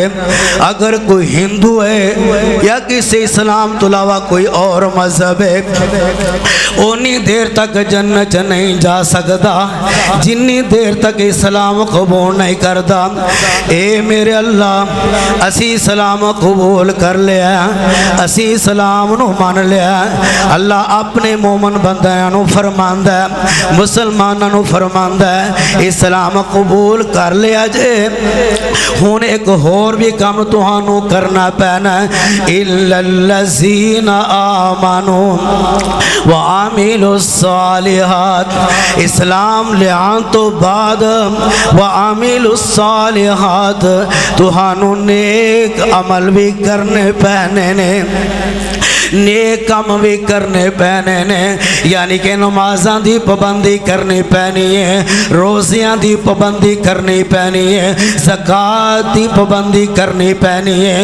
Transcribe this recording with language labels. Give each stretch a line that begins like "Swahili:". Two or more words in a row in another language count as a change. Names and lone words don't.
Punjabi: اگر کوئی ہندو ہے یا کسی اسلام تو علاوہ کوئی اور مذہب ہے اونی دیر تک جنت نہیں جا سکتا جنی دیر تک اسلام قبول نہیں کرتا۔ اے میرے اللہ اسی اسلام قبول کر لیا، اسی اسلام نو مان لیا۔ اللہ اپنے مومن بندیاں نو فرماندا ہے، مسلماناں نو فرماندا ہے اسلام قبول کر لیا جے، ہن ایک اور بھی کام تہانوں کرنا پینا ہے،
Arabic: الا الذین آمنوا وعملوا الصالحات،
Punjabi: اسلام لیان تو بعد
Arabic: وعملوا الصالحات
Punjabi: تہانوں نیک عمل بھی کرنے پینے نے، نیک کام بھی کرنے پینے نے، یعنی کہ نمازاں دی پابندی کرنی پینی ہے، روزیاں دی پابندی کرنی پینی ہے، زکوٰۃ دی پابندی کرنی پینی ہے۔